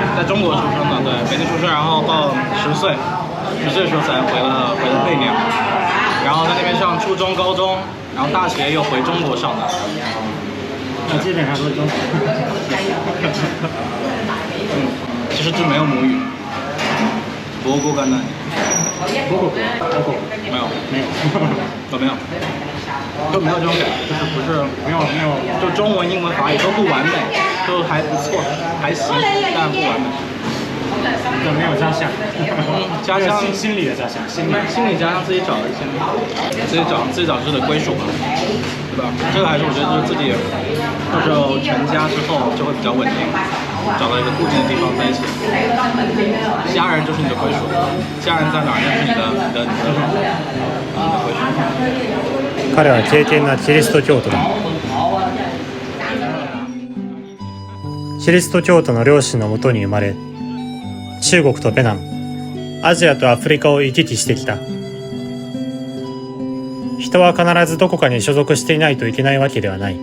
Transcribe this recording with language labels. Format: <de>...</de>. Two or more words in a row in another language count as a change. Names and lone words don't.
<zh>在中国出生的，对，北京出生，然后到10岁的时候才回了贝宁，然后在那边上初中、高中，然后大学又回中国上的。那基本上都是中国。其实就没有母语。</zh> <ja>母語がない。</ja> <zh>没有。都没有。就没有这种感觉，就是不是没有，就中文、英文、法语都不完美，都还不错，还行，但不完美。就没有家乡。家乡心理的家乡，心理家乡自己找一些，自己找自己的归属嘛，对吧？这个还是我觉得就是自己，到时候成家之后就会比较稳定，找到一个固定的地方在一起。家人就是你的归属，家人在哪儿就是你的归属。</zh> <ja>彼は敬虔なキリスト教徒だ。キリスト教徒の両親のもとに生まれ、中国とベナン、アジアとアフリカを行き来してきた。人は必ずどこかに所属していないといけないわけではない。</ja>